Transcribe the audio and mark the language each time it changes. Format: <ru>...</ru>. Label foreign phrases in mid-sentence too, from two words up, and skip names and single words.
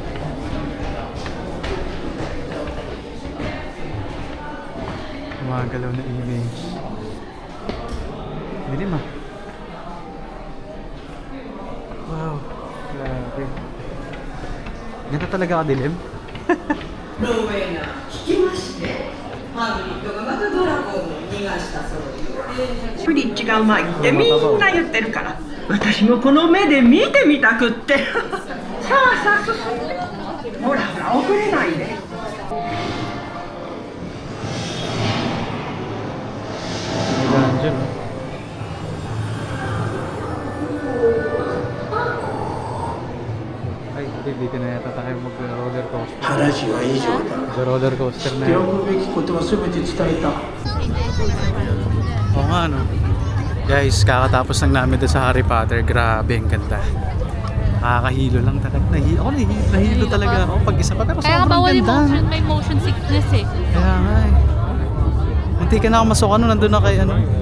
<tl>Gumagalaw na image. Dilim ah. Wow, grabe. Ganito talaga kadilim?</tl> <ja>ローウェイナー聞きましてハグリッドがまたドラゴンを逃がしたそうよクリッチがうまいってみんな言ってるから私もこの目で見てみたくってさあさあほらほら遅れないで</ja> <tl>Dungeon. Ay, dito na yata tayo mag-roller coaster.</tl> <ja>話は以上だ。</ja> <tl>Mag-roller coaster na</tl> <ja>手</ja> <tl>yun.</tl> <ja>を負うべきことは全て伝えた。</ja> <tl>Oo nga, no? Guys, kakatapos lang namin doon sa Harry Potter. Grabe, ang ganda. Nakakahilo lang talaga. Nahilo talaga ako pag isa pa. Pero Kaya sobrang bawal yung ganda. motion, may motion sickness eh. Kaya nga eh. Munti ka na ako masukan no, nandun na kay ano.</tl>